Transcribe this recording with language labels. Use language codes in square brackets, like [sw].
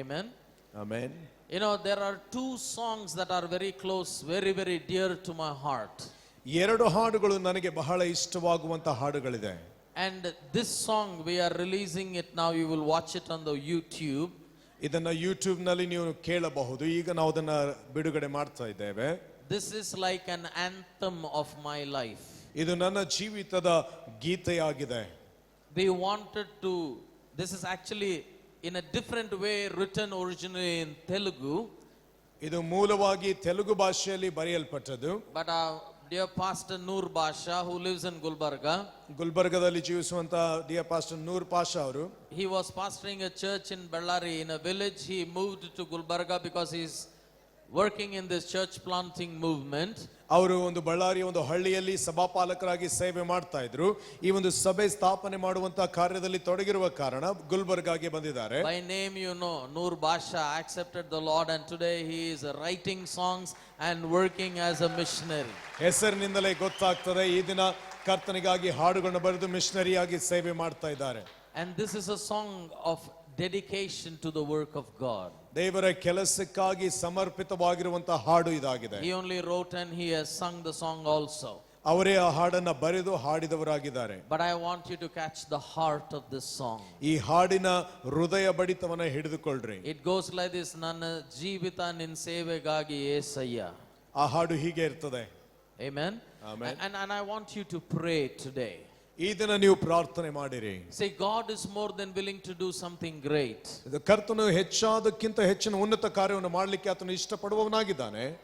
[en] Amen. [kn] Amen. [en] You know, there are two songs that are very close, very, very dear to my heart. [kn] ಎರಡು ಹಾಡುಗಳು ನನಗೆ ಬಹಳ ಇಷ್ಟವಾಗುವಂತ ಹಾಡುಗಳಿದೆ. [en] And this song, we are releasing it now. You will watch it on the YouTube. [kn] ಇದನ್ನ YouTube ನಲ್ಲಿ ನೀವು ಕೇಳಬಹುದು. ಈಗ ನಾವು ಅದನ್ನ ಬಿಡುಗಡೆ ಮಾಡ್ತಾ ಇದ್ದೇವೆ. [en] This is like an anthem of my life. [kn] ಇದು ನನ್ನ ಜೀವಿತದ ಗೀತೆಯಾಗಿದೆ. [en] We wanted to, this is actually in a different way written originally in Telugu. [kn] ಇದು ಮೂಲವಾಗಿ ತೆಲುಗು ಭಾಷೆಯಲ್ಲಿ ಬರೆಯಲ್ಪಟ್ಟದ್ದು. [en] But dear Pastor Noor Basha, who lives in Gulbarga, [kn] ಗುಲ್ಬರ್ಗದಲ್ಲಿ ಜೀವಿಸುವಂತ [en] dear pastor [kn] ನೂರ್ ಪಾಷಾ ಅವರು, [en] he was pastoring a church in Bellary in a village. He moved to Gulbarga because he's working in this church planting movement. [kn] ಅವರು ಒಂದು ಬಳ್ಳಾರಿಯ ಒಂದು ಹಳ್ಳಿಯಲ್ಲಿ ಸಭಾಪಾಲಕರಾಗಿ ಸೇವೆ ಮಾಡ್ತಾ ಇದ್ರು. ಈ ಒಂದು ಸಭೆ ಸ್ಥಾಪನೆ ಮಾಡುವಂತ ಕಾರ್ಯದಲ್ಲಿ ತೊಡಗಿರುವ ಕಾರಣ ಗುಲ್ಬರ್ಗಾಗೆ ಬಂದಿದ್ದಾರೆ. [en] By name you know, Noor Basha accepted the Lord and today he is writing songs and working as a missionary. [kn] ಹೆಸರಿನಿಂದಲೇ ಗೊತ್ತಾಗ್ತದೆ, ಈ ದಿನ ಕರ್ತನಿಗಾಗಿ ಹಾಡುಗಳನ್ನು ಬರೆದು ಮಿಷನರಿಯಾಗಿ ಸೇವೆ ಮಾಡ್ತಾ ಇದ್ದಾರೆ. [en] And this is a song of dedication to the work of God. [kn] ದೇವರ ಕೆಲಸಕ್ಕಾಗಿ ಸಮರ್ಪಿತವಾಗಿರುವಂತಹ ಹಾಡು ಇದಾಗಿದೆ. [en] He only wrote and he has sung the song also. [kn] ಅವರೇ ಆ ಹಾಡನ್ನ ಬರೆದು ಹಾಡಿದವರಾಗಿದ್ದಾರೆ. [en] But I want you to catch the heart of this song. [kn] ಈ ಹಾಡಿನ ಹೃದಯ ಬಡಿತವನ್ನ ಹಿಡಿದುಕೊಳ್ಳ್ರಿ. [en] It goes like this: [kn] ನನ್ನ ಜೀವಿತ ನಿನ್ನ ಸೇವೆಗಾಗಿ ಯೇಸಯ್ಯ. ಆ ಹಾಡು ಹೀಗೆ ಇರ್ತದೆ. [en] Amen. Amen. And I want you to pray today. [kn] ಈ ದಿನ ನೀವು ಪ್ರಾರ್ಥನೆ ಮಾಡಿರಿ. [en] Say, God is more than willing to do something great. [kn] ಕರ್ತನು ಹೆಚ್ಚಾದಕ್ಕಿಂತ ಹೆಚ್ಚಿನ ಉನ್ನತ ಕಾರ್ಯವನ್ನು ಮಾಡಲಿಕ್ಕೆ ಆತನು ಇಷ್ಟಪಡುವವನಾಗಿದ್ದಾನೆ.